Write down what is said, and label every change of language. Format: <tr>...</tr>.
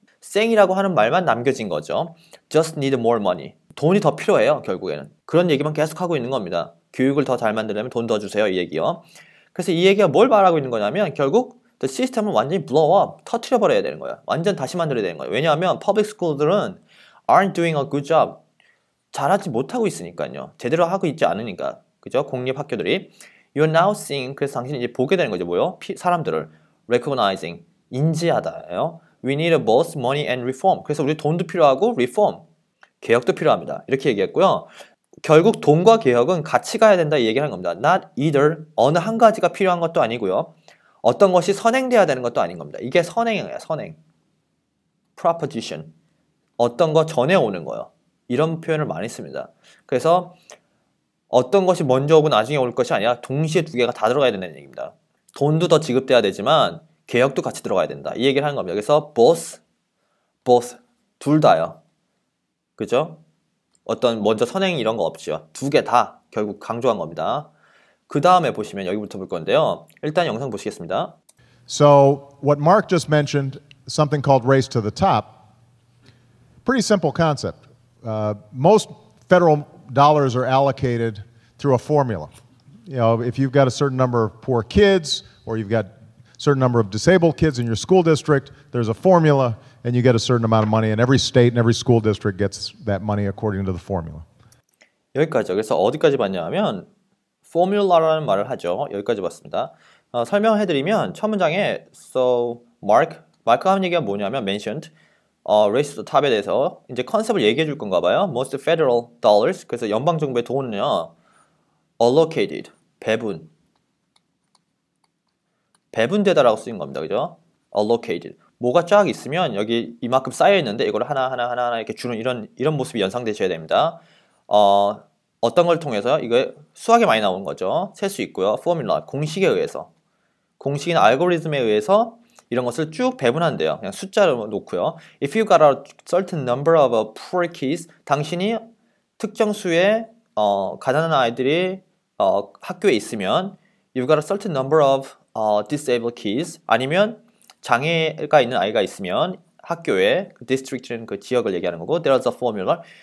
<ko>saying이라고 하는 말만 남겨진 거죠.</ko> <en>just need more money.</en> <ko>돈이 더 필요해요. 결국에는. 그런 얘기만 계속 하고 있는 겁니다. 교육을 더 잘 만들려면 돈 더 주세요. 이 얘기요. 그래서 이 얘기가 뭘 말하고 있는 거냐면 결국 the system을 완전히 blow up, 터트려 버려야 되는 거예요. 완전 다시 만들어야 되는 거예요.</ko> <en>왜냐하면 public school들은 aren't doing a good job.</en> <ko>잘하지 못하고 있으니까요. 제대로 하고 있지 않으니까. 그죠? 공립 학교들이</ko> <en>You're now seeing</en> <ko>그래서 당신이 이제 보게 되는 거죠. 뭐요? 사람들을 recognizing 인지하다예요.</ko> <en>We need both money and reform.</en> <ko>그래서 우리 돈도 필요하고 reform 개혁도 필요합니다. 이렇게 얘기했고요. 결국 돈과 개혁은 같이 가야 된다 이 얘기를 하는 겁니다.</ko> <en>Not either</en> <ko>어느 한 가지가 필요한 것도 아니고요. 어떤 것이 선행돼야 되는 것도 아닌 겁니다. 이게 선행이에요. 선행. proposition. 어떤 거 전에 오는 거요. 이런 표현을 많이 씁니다. 그래서 어떤 것이 먼저 오고 나중에 올 것이 아니라 동시에 두 개가 다 들어가야 된다는 얘기입니다. 돈도 더 지급돼야 되지만 개혁도 같이 들어가야 된다. 이 얘기를 하는 겁니다. 그래서 both 둘 다요. 그죠? 어떤 먼저 선행 이런 거 없죠. 두 개 다 결국 강조한 겁니다. 그 다음에 보시면 여기부터 볼 건데요. 일단 영상 보시겠습니다.</ko> <en>So what Mark just mentioned, something called race to the top, pretty simple concept. Most federal dollars are allocated through a formula. You know, if you've got a certain number of poor kids or you've got a certain number of disabled kids in your school district, there's a formula and you get a certain amount of money and every state and every school district gets that money according to the formula.</en> <ko>여기까지요. 그래서 어디까지 봤냐면 formula라는 말을 하죠. 여기까지 봤습니다. 설명해드리면 첫 문장에 so Mark가 하는 얘기가 뭐냐면 mentioned race to the top에 대해서 이제 컨셉을 얘기해 줄 건가 봐요.</ko> <en>Most federal dollars</en> <ko>그래서 연방 정부의 돈은요 allocated 배분되다라고 쓰인 겁니다. 그죠? allocated 뭐가 쫙 있으면 여기 이만큼 쌓여 있는데 이걸 하나 이렇게 주는 이런 모습이 연상되셔야 됩니다. 어떤 걸 통해서 이거 수학에 많이 나오는 거죠. 셀 수 있고요. 포뮬라 공식에 의해서 공식이나 알고리즘에 의해서 이런 것을 쭉 배분한대요. 그냥 숫자로 놓고요.</ko> <en>If you got a certain number of poor kids,</en> <ko>당신이 특정 수의 가난한 아이들이 학교에 있으면</ko> <en>you've got a certain number of disabled kids</en> <ko>아니면 장애가 있는 아이가 있으면 학교에 그 district는 그 지역을 얘기하는 거고</ko> <en>there's a formula.</en>